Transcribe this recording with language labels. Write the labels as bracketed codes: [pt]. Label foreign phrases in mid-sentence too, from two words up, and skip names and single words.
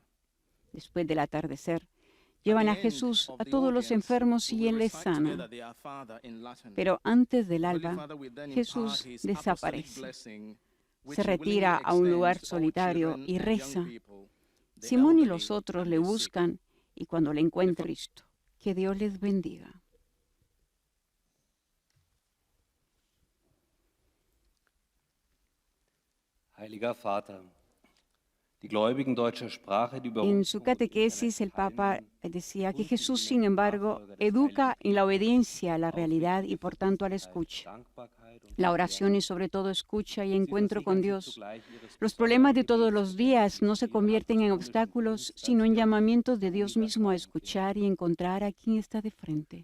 [es] Después del atardecer, llevan a Jesús a todos los enfermos y Él les sana. Pero antes del alba, Jesús desaparece. se retira a un lugar solitario y reza. Simón y los otros le buscan y cuando le encuentre listo, que Dios les bendiga. [de] Heiliger Vater, die Gläubigen deutscher Sprache, die [es] En su catequesis, el Papa decía que Jesús, sin embargo, educa en la obediencia a la realidad y, por tanto, a la escucha. La oración es sobre todo escucha y encuentro con Dios. Los problemas de todos los días no se convierten en obstáculos, sino en llamamientos de Dios mismo a escuchar y encontrar a quien está de frente.